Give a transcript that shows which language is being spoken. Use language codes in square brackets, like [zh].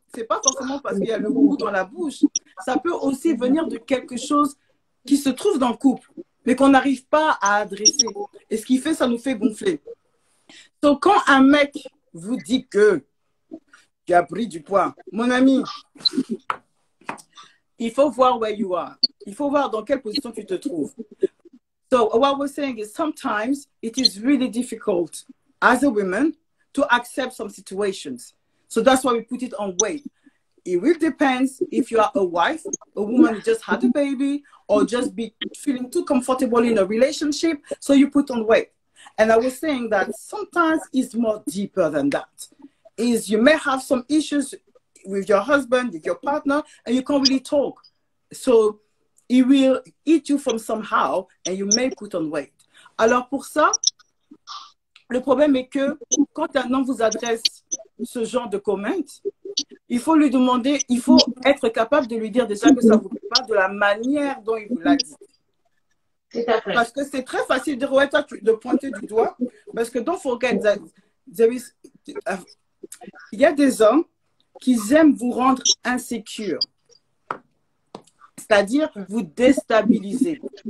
[fr] C'est pas forcément parce qu'il y a le goût dans la bouche. Ça peut aussi venir de quelque chose qui se trouve dans le couple, mais qu'on n'arrive pas à adresser. Et ce qui fait, ça nous fait gonfler. Donc, quand un mec vous dit que tu as pris du poids, mon ami, il faut voir [en] where you are. [fr] Il faut voir dans quelle position tu te trouves. [en] So what we're saying is sometimes it is really difficult as a woman to accept some situations. So that's why we put it on weight. It really depends if you are a wife, a woman who just had a baby, or just be feeling too comfortable in a relationship, so you put on weight. And I was saying that sometimes it's more deeper than that. Is you may have some issues with your husband, with your partner, and you can't really talk. So it will eat you from somehow, and you may put on weight. [fr] Alors pour ça, le problème est que quand un homme vous adresse ce genre de comment, il faut lui demander, il faut être capable de lui dire déjà que ça ne vous plaît pas de la manière dont il vous l'a dit. Parce que c'est très facile de dire, ouais, toi, de pointer du doigt, parce que [en] don't forget that [fr] il y a des hommes qui aiment vous rendre insécure, c'est-à-dire vous déstabiliser.